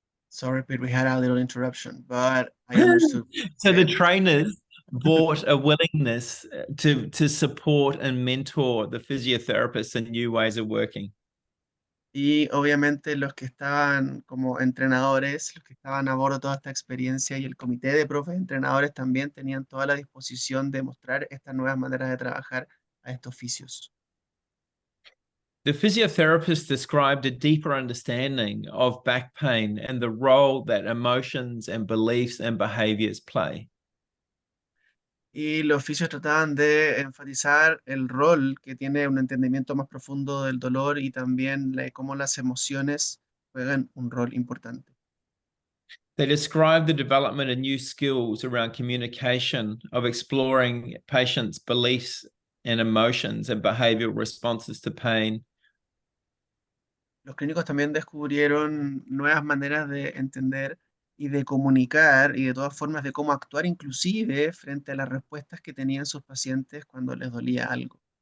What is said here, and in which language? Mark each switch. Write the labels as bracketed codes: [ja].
[en] Sorry, Pete, we had a little interruption, but I understood. So the trainers brought a willingness to support and mentor the physiotherapists in new ways of working. [es] Y obviamente los que estaban como entrenadores, los que estaban a bordo de toda esta experiencia y el comité de profes entrenadores también tenían toda la disposición de mostrar estas nuevas maneras de trabajar a estos oficios. [en] The physiotherapist described a deeper understanding of back pain and the role that emotions and beliefs and behaviors play. [es] Y los oficios trataban de enfatizar el rol que tiene un entendimiento más profundo del dolor y también cómo las emociones juegan un rol importante. [en] They described the development of new skills around communication, of exploring patients' beliefs and emotions and behavioral responses to pain. [es] Los clínicos también descubrieron nuevas maneras de entender y de comunicar y de todas formas de cómo actuar inclusive frente a las respuestas que tenían sus pacientes cuando les dolía algo.